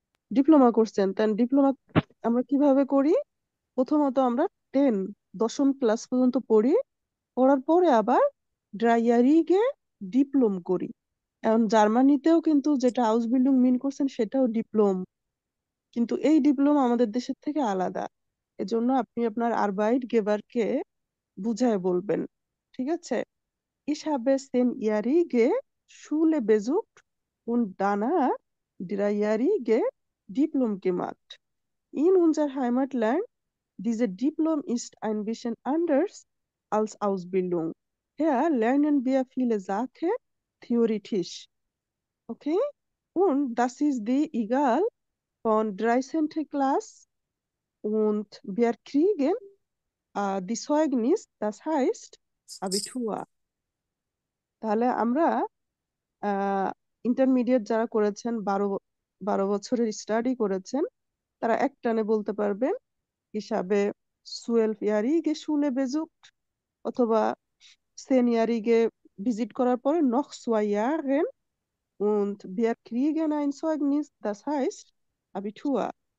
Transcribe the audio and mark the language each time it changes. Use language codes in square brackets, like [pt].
[bn] Diploma করছেন, তাই diploma আমরা কিভাবে করি? প্রথমত আমরা 10ম ক্লাস পর্যন্ত পড়ি, পড়ার পরে আবার ড্রাইয়ারিগে ডিপ্লোম করি। এখন জার্মানিতেও কিন্তু যেটা আউসবিল্ডিং মিন করছেন সেটাও ডিপ্লোম, কিন্তু এই ডিপ্লোম আমাদের দেশের থেকে আলাদা। এজন্য আপনি আপনার আরবাইট গেবারকে বুঝায় বলবেন, ঠিক আছে? [de] Ich habe 10-jährige Schule besucht und danach 3-jährige Diplom gemacht. In unser Heimatland, diese Diplom ist ein bisschen anders als Ausbildung. Hier lernen wir viele Sachen theoretisch. Okay? Und das ist die egal von 13. Klasse und wir kriegen die Zeugnis, das heißt Abitur. [bn] তাহলে আমরা intermediate যারা করেছেন, 12 বছরের study করেছেন, তারা একটানে বলতে পারবেন হিসাবে [de] 12-jährige Schule besucht, [bn] অথবা 10-jährige ভিজিট করার পরে [de] noch 2 Jahre und wir kriegen ein Zeugnis, das heißt Abitur।